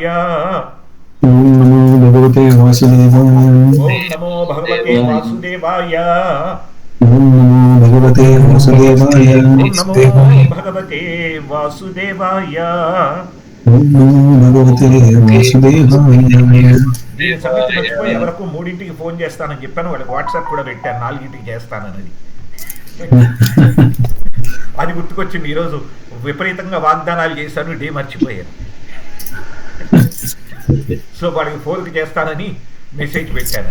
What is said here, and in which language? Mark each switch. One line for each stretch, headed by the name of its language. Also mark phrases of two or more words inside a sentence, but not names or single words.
Sanskrit: ओम नमो भगवते वासुदेवाय ओं नमो भगवते वासुदेवाय ओम नमो भगवते वासुदेवाय ओं नमो भगवते वासुदेवाय ओम नमो भगवते वासुदेवाय
Telugu: దీని సంగతి మర్చిపోయి ఎవరికి 3ంటికి ఫోన్ చేస్తానని చెప్పాను, వాళ్ళకి వాట్సాప్ కూడా పెట్టాను 4ంటికి చేస్తానని. అది గుర్తుకొచ్చింది. ఈరోజు విపరీతంగా వాగ్దానాలు చేశాను, డే మర్చిపోయాను. సో వాడికి 4కి చేస్తానని మెసేజ్ పెట్టాను.